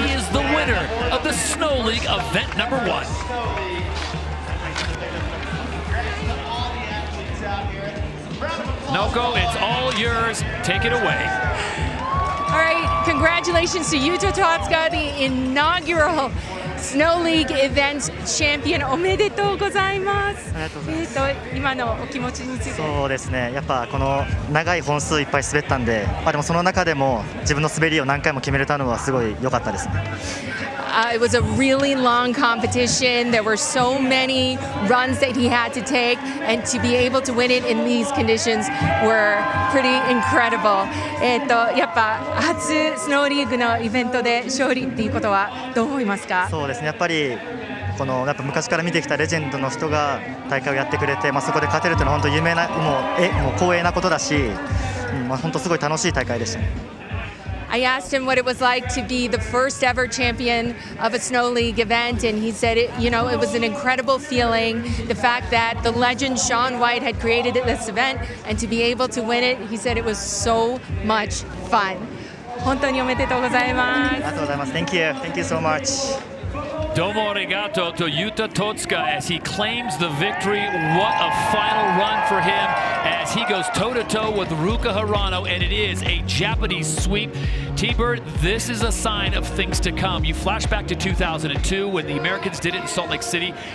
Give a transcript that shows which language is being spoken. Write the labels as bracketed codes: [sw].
[en] He is the winner of the Snow League event number 1. Noko, it's all yours. Take it away. All right, congratulations to Yuto Totsuka, the inaugural Snow League event champion. [ja] おめでとうございます。今のお気持ちについて。そうですね。やっぱこの長い本数いっぱい滑ったんで、でもその中でも自分の滑りを何回も決めれたのはすごい良かったですね。 [en] It was a really long competition. There were so many runs that he had to take, and to be able to win it in these conditions were pretty incredible. [ja] やっぱ初スノーリーグのイベントで勝利っていうことはどう思いますか？そうですね。やっぱりこの昔から見てきたレジェンドの人が大会をやってくれて、そこで勝てるというのは本当有名なもう光栄なことだし、本当すごい楽しい大会でしたね。 [en] I asked him what it was like to be the first ever champion of a Snow League event, and he said, it was an incredible feeling. The fact that the legend Shaun White had created this event, and to be able to win it, he said it was so much fun. [ja] 本当におめでとうございます。ありがとうございます。 [en] Thank you. Thank you so much. Domo arigato to Yuto Totsuka as he claims the victory. What a final run for him as he goes toe-to-toe with Ruka Hirano, and it is a Japanese sweep. T-Bird, this is a sign of things to come. You flash back to 2002 when the Americans did it in Salt Lake City.